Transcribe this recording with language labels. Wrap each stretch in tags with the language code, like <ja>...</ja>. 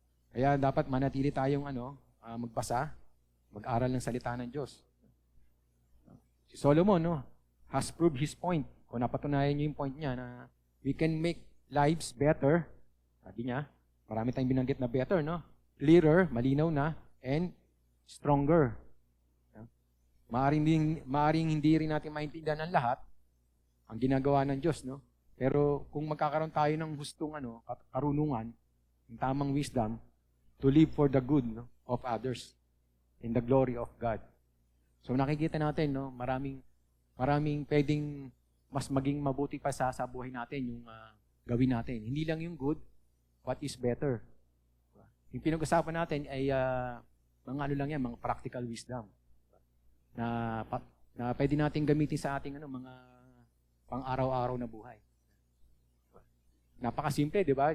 <tl>Kaya dapat manatili tayong magbasa, mag-aral ng salita ng Diyos.</tl> <en>Si Solomon, has proved his point.</en> <tl>Kung napatunayan niyo yung point niya na</tl> <en>we can make lives better.</en> <tl>Sabi niya, marami tayong binanggit na better, clearer, malinaw na, and stronger. Maaring hindi rin natin maintindihan ang lahat, ang ginagawa ng Diyos, Pero kung magkakaroon tayo ng hustong karunungan, ng tamang wisdom,</tl> <en>to live for the good of others in the glory of God.</en> <tl>So nakikita natin, maraming pwedeng mas maging mabuti pa sa buhay natin yung gawin natin. Hindi lang yung good,</tl> <en>what is better.</en> <tl>Yung pinag-usapan natin ay mga practical wisdom na pwede natin gamitin sa ating mga pang-araw-araw na buhay. Napakasimple, di ba?</tl>